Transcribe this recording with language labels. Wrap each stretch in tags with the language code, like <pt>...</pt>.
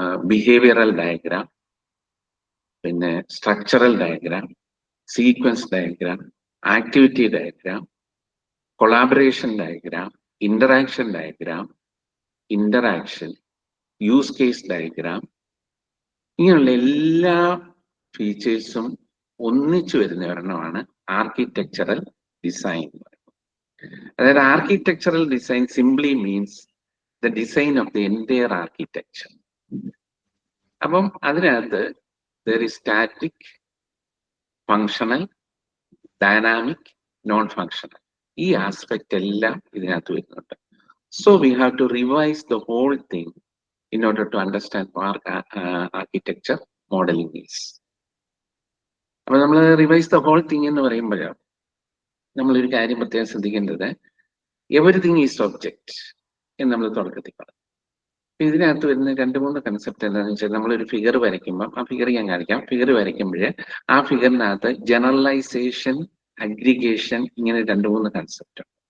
<ml>Behavioural diagram, പിന്നെ structural diagram, sequence diagram, activity diagram, collaboration diagram, interaction diagram, interaction, use case diagram, ഇങ്ങനെയുള്ള എല്ലാ ഫീച്ചേഴ്സും ഒന്നിച്ചു വരുന്ന ഒരെണ്ണമാണ് ആർക്കിടെക്ചറൽ ഡിസൈൻ. അതായത്</ml> <en>Architectural design simply means the design of the entire architecture.</en> <ml>അപ്പം അതിനകത്ത്</ml> <en>there is static, functional, dynamic, non-functional.</en> <ml>ഈ aspect എല്ലാം ഇതിനകത്ത് വരുന്നുണ്ട്.</ml> <en>So we have to revise the whole thing in order to understand what architecture modeling is.</en> <ml>അപ്പൊ നമ്മൾ</ml> <en>revise the whole thing</en> <ml>എന്ന് പറയുമ്പോഴാണ് നമ്മളൊരു കാര്യം പ്രത്യേകം ശ്രദ്ധിക്കേണ്ടത്,</ml> <en>everything is object</en> <ml>എന്ന് നമ്മൾ തുടക്കത്തിൽ പറഞ്ഞു. ഇതിനകത്ത് വരുന്ന രണ്ട് മൂന്ന് കൺസെപ്റ്റ് എന്താണെന്ന് വെച്ചാൽ, നമ്മളൊരു ഫിഗർ വരയ്ക്കുമ്പോൾ, ആ ഫിഗർ ഞാൻ കാണിക്കാം, ഫിഗർ വരയ്ക്കുമ്പോൾ ആ ഫിഗറിനകത്ത് ജനറലൈസേഷൻ, അഗ്രിഗേഷൻ, ഇങ്ങനെ രണ്ട് മൂന്ന് കൺസെപ്റ്റ്.</ml>